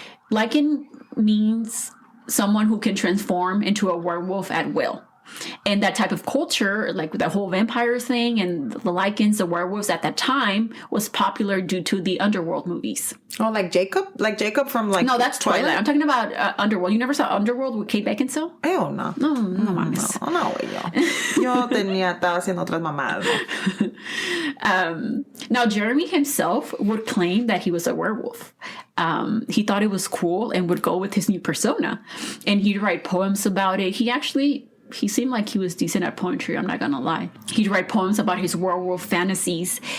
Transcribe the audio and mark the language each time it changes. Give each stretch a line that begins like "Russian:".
English: Lycan means someone who can transform into a werewolf at will. And that type of culture, like the whole vampire thing and the Lycans, the werewolves at that time, was popular due to the Underworld movies. Oh, like Jacob? Like Jacob from like... No, that's Twilight. I'm talking about Underworld. You never saw Underworld with Kate Beckinsale? Hell no.
Spanish: No mames. No, güey, yo estaba haciendo otras mamadas.
English: Now, Jeremy himself would claim that he was a werewolf. He thought it was cool and would go with his new persona. And he'd write poems about it. He seemed like he was decent at poetry, I'm not gonna lie. He'd write poems about his werewolf fantasies.